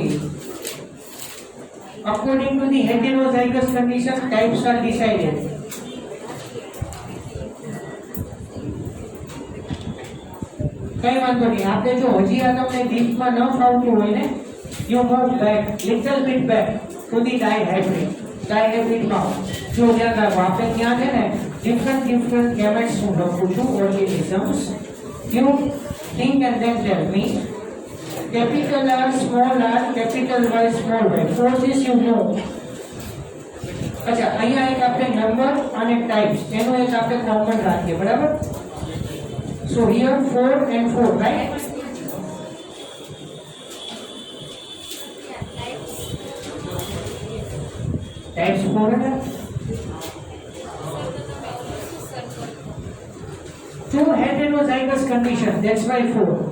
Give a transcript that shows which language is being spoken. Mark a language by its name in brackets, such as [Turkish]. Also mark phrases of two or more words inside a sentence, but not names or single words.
[English] According to the heterozygous condition, types are decided. [Gujarati] કઈ વાંધો નહીં. આપણે જો હજી આ તમને ડીપમાં ન ફાવતું હોય ને, [English] you move back, little bit back to the dihybrid. [Gujarati] Dihybrid માં જો ધ્યાન રાખો, આપણે ત્યાં છે ને [English] different gametes [Gujarati] હું લખું છું, [English] organisms. You think and then tell me. Capital R, small r, capital Y, small y. For this you know. [Gujarati] अच्छा, અહીંયા એક આપણે નંબર અને ટાઈપ્સ એનો એક આપણે કોમન રાખીએ, બરાબર? [English] So here 4 and 4, right? [Hindi] Types 4 है. [English] 2 heterozygous condition, that's why 4.